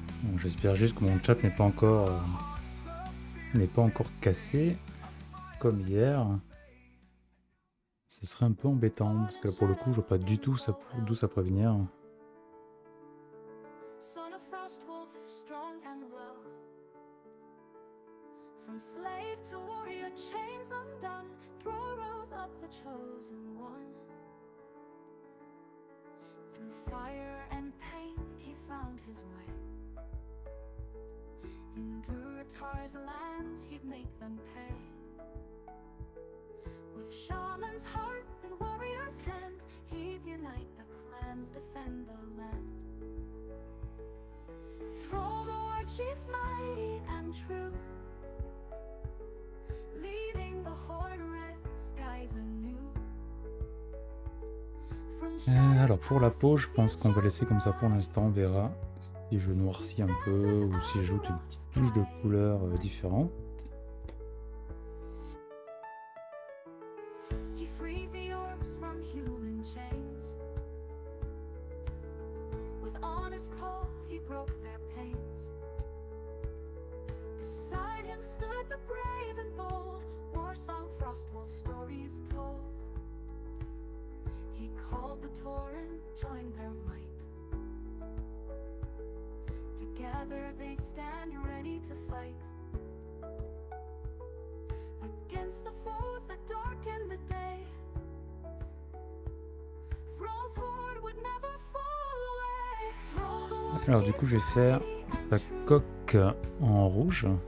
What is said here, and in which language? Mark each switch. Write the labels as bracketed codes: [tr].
[fr] Bon, j'espère juste que mon chat n'est pas encore cassé comme hier. Ce serait un peu embêtant parce que là, pour le coup, je vois pas du tout d'où ça pourrait venir. [en] Son of Frostwolf, strong and well. From slave to warrior, chains undone, throw rose up the chosen one. Through fire and pain, he found his way. In Durotar's lands, he'd make them pay. With shaman's heart and warrior's hand, he'd unite the clans, defend the land. Thrall the war chief, mighty and true, leading the Horde red skies anew. [fr] Alors pour la peau, je pense qu'on va laisser comme ça pour l'instant, on verra si je noircis un peu ou si j'ajoute une petite touche de couleur différente. [en] He freed the orcs from human chains. With honor's call, he broke their pains. Beside him stood the brave and bold, war song Frostwolf stories told. He called the Tauren, joined their might. Together they stand ready to fight against the foes that darken the day. Thrall's horde would never fall away. Thrall the war [fr] Alors du coup, je vais faire sa coque en rouge.